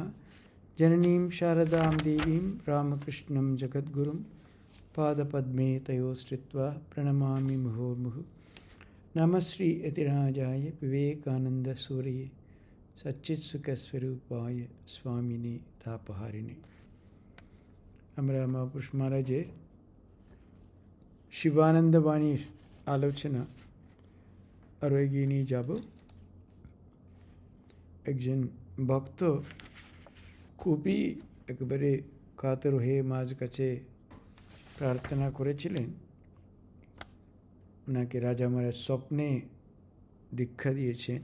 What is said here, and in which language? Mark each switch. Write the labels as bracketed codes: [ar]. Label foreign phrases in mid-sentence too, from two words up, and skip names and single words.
[sa] जननीं शारदां देवीं रामकृष्णं जगद्गुरुं पादपद्मे तयोश्रित्वा प्रणमामि मुहुर्मुहुः। नमः श्री यतिराजाय विवेकानन्दसूरये सच्चित्सुखस्वरूपाय स्वामिने तापहारिणे। [bn] আমরা মহাপুরুষ মহারাজের শিবানন্দ বাণীর আলোচনা আরও এগিয়ে নিয়ে যাব। একজন ভক্ত খুবই একেবারে কাতর হয়ে মাঝ কাছে প্রার্থনা করেছিলেন, ওনাকে রাজা মহারাজ স্বপ্নে দীক্ষা দিয়েছেন।